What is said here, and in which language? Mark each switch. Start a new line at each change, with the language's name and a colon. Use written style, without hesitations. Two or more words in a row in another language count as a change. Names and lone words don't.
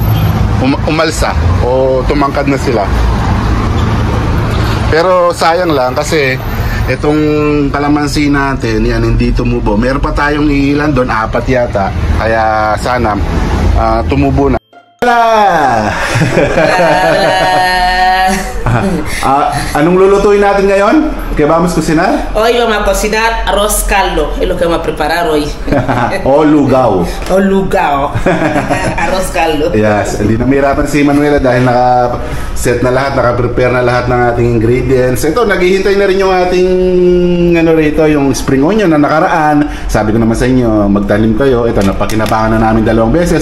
Filipino: Umalsa o tumangkad na sila. Pero sayang lang kasi itong kalamansi natin, yan, hindi tumubo. Meron pa tayong ilan doon, 4 yata. Kaya sana tumubo na. Anong lulutuin natin ngayon?
Spanish: ¿Qué vamos a cocinar? Hoy vamos a cocinar arroz caldo, es lo que vamos a preparar hoy.
Filipino: O lugaw. O lugaw. Arroz caldo. Yes, hindi na mahirapan si Manuela dahil naka-set na lahat, naka-prepare na lahat ng ating ingredients. Ito, naghihintay na rin yung ating rito, yung
English: spring onion
Filipino: na nakaraan. Sabi ko naman sa inyo, magtanim kayo. Ito, napakinabangan na namin 2 beses.